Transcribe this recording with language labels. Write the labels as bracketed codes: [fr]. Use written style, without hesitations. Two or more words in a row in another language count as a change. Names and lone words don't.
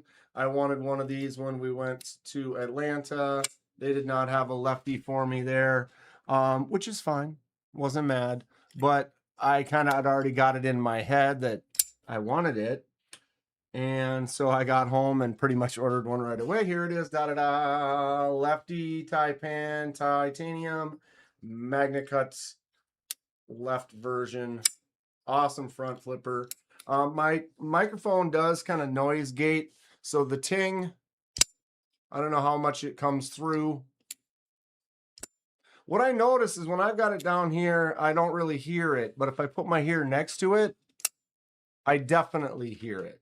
[en] I wanted one of these when we went to Atlanta. They did not have a lefty for me there, which is fine. Wasn't mad, but I kind of had already got it in my head that I wanted it. And so I got home and pretty much ordered one right away. Here it is, da-da-da, lefty taipan, titanium, Magna Cuts, left version. Awesome front flipper. My microphone does kind of noise gate, so the ting, I don't know how much it comes through. What I notice is when I've got it down here, I don't really hear it, but if I put my ear next to it, I definitely hear it.